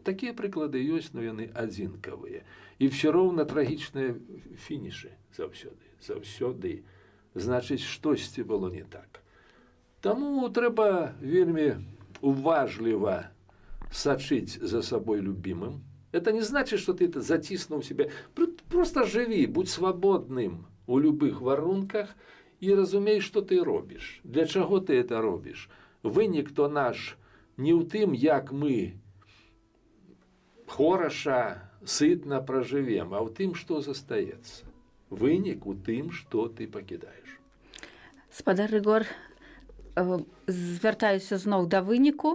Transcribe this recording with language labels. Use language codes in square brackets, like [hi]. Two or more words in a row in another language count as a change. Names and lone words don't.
[be] Такія прыклады ёсць, но яны адзінкавыя. І ўсё роўна трагічныя фінішы заўсёды. Заўсёды. Значыць, штосьці было не так. Таму трэба вельмі уважліва сачыць за сабой любімым. [ru] Это не значит, что ты это затиснул себя. Просто живи, будь свободным у любых варунках и разумей, что ты робишь. Для чего ты это робишь? [be] Вынік то наш не ў тым, як мы хораша, сытна проживем, а ў тым, что застаецца. Вынік у тым, что ты пакідаеш. Спадар Рыгор, звяртаюся зноў да выніку.